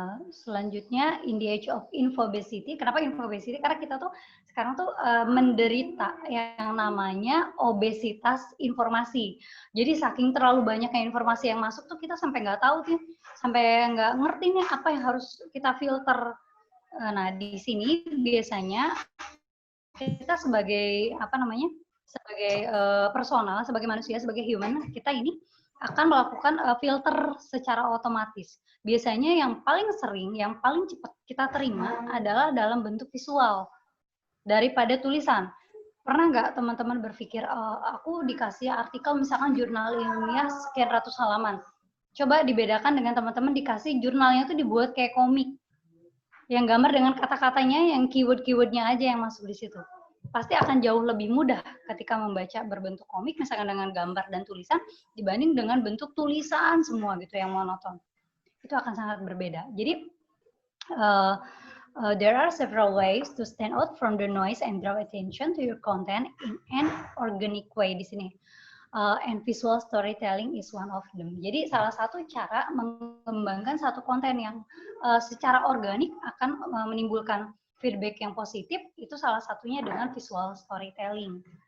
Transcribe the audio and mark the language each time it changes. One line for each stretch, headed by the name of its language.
Indonesian: Selanjutnya,
English: in the age of infobesity.
Indonesian: Kenapa infobesity? Karena kita tuh sekarang tuh menderita yang namanya obesitas informasi. Jadi saking terlalu banyaknya informasi yang masuk tuh kita sampai nggak tahu sih, sampai nggak ngerti nih apa yang harus kita filter. Nah, di sini biasanya kita sebagai sebagai personal, sebagai manusia, sebagai human, kita ini akan melakukan filter secara otomatis. Biasanya yang paling sering, yang paling cepat kita terima adalah dalam bentuk visual daripada tulisan. Pernah nggak teman-teman berpikir, aku dikasih artikel misalkan jurnal ilmiah sekian ratus halaman. Coba dibedakan dengan teman-teman dikasih jurnalnya tuh dibuat kayak komik. Yang gambar dengan kata-katanya, yang keyword-keywordnya aja yang masuk di situ. Pasti akan jauh lebih mudah ketika membaca berbentuk komik, misalkan dengan gambar dan tulisan, dibanding dengan bentuk tulisan semua gitu yang monoton. Itu akan sangat berbeda. Jadi,
English: there are several ways to stand out from the noise and draw attention to your content in an organic way
Indonesian: di sini.
English: And visual storytelling is one of them.
Indonesian: Jadi salah satu cara mengembangkan satu konten yang secara organik akan menimbulkan feedback yang positif, itu salah satunya dengan visual storytelling.